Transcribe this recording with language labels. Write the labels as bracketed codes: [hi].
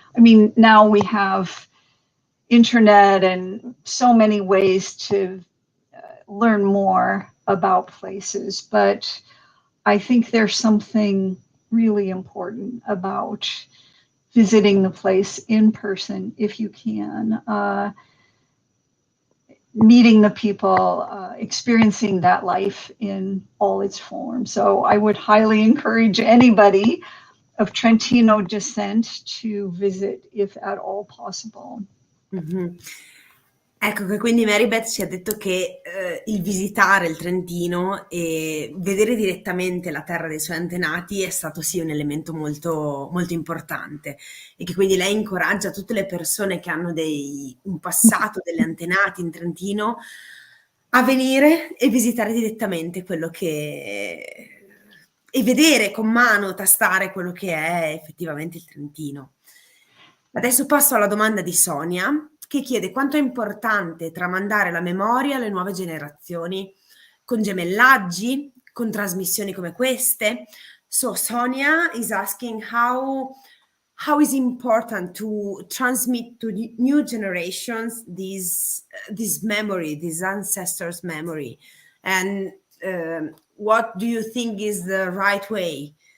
[en] I mean, now we have internet and so many ways to learn more about places, but I think there's something really important about visiting the place in person if you can, meeting the people, experiencing that life in all its forms. So I would highly encourage anybody of Trentino descent to visit if at all possible. Mm-hmm. [it] Ecco che quindi Mary Beth ci ha detto che il visitare il Trentino e vedere direttamente la terra dei suoi antenati è stato sì un elemento molto, molto importante, e che quindi lei incoraggia tutte le persone che hanno un passato, delle antenati in Trentino, a venire e visitare direttamente e vedere con mano, tastare quello che è effettivamente il Trentino. Adesso passo alla domanda di Sonia, che chiede quanto è importante tramandare la memoria alle nuove generazioni con gemellaggi, con trasmissioni come queste. [en] So Sonia is asking how is important to transmit to the new generations this memory, this ancestors' memory, and what do you think is the right way?